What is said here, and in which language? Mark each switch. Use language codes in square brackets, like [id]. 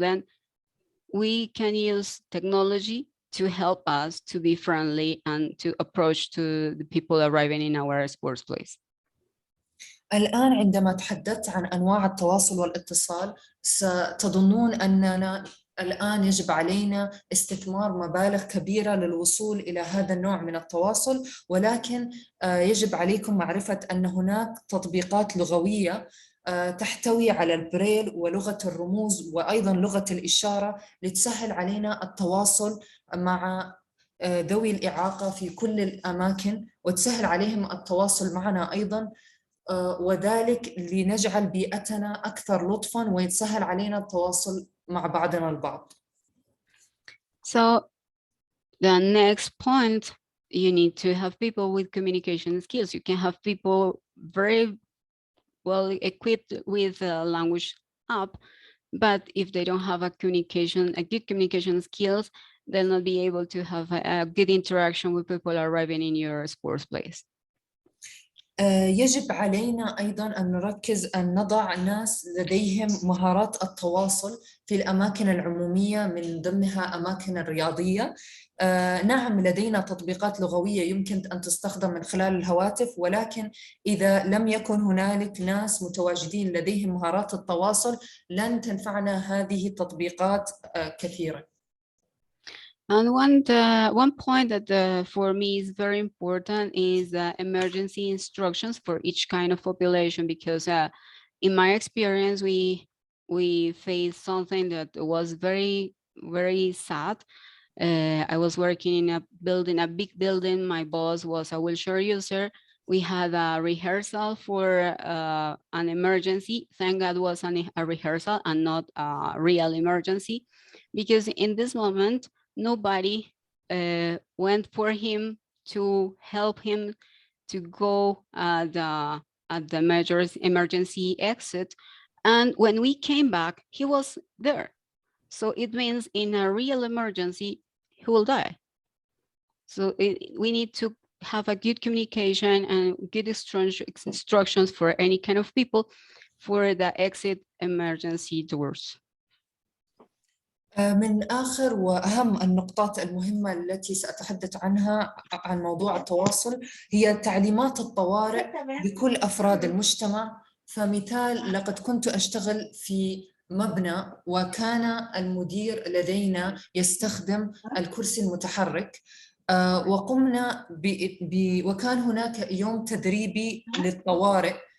[en] Then we can use technology to help us to be friendly and to approach to the people arriving in our sports place. [ar] الآن عندما تحدثت عن أنواع التواصل والاتصال، ستظنون أننا الآن يجب علينا استثمار مبالغ كبيرة للوصول إلى هذا النوع من التواصل، ولكن يجب عليكم معرفة أن هناك تطبيقات لغوية تحتوي على البريل ولغة الرموز وأيضاً لغة الإشارة لتسهل علينا التواصل مع ذوي الإعاقة في كل الأماكن، وتسهل عليهم التواصل معنا أيضاً، وذلك لنجعل بيئتنا أكثر لطفاً ويتسهل علينا التواصل مع بعضنا البعض. [en] So the next point, you need to have people with communication skills. You can have people very well equipped with a language app, but if they don't have a good communication skills, they'll not be able to have a good interaction with people arriving in your sports place. [ar] يجب علينا أيضاً أن نركز أن نضع ناس لديهم مهارات التواصل في الأماكن العمومية من ضمنها أماكن الرياضية. نعم لدينا تطبيقات لغوية يمكن أن تستخدم من خلال الهواتف، ولكن إذا لم يكن هنالك ناس متواجدين لديهم مهارات التواصل لن تنفعنا هذه التطبيقات كثيراً. [en] And one point that for me is very important is emergency instructions for each kind of population, because in my experience, we faced something that was very, very sad. I was working in a big building. My boss was a wheelchair user. We had a rehearsal for an emergency. Thank God it was a rehearsal and not a real emergency, because in this moment, nobody went for him to help him to go at the emergency exit. And when we came back, he was there. So it means in a real emergency, he will die. So we need to have a good communication and good instructions for any kind of people for the exit emergency doors. [ar] من آخر وأهم النقطات المهمة التي سأتحدث عنها عن موضوع التواصل هي تعليمات الطوارئ لكل أفراد المجتمع. فمثال، لقد كنت أشتغل في مبنى وكان المدير لدينا يستخدم الكرسي المتحرك، وقمنا وكان هناك يوم تدريبي للطوارئ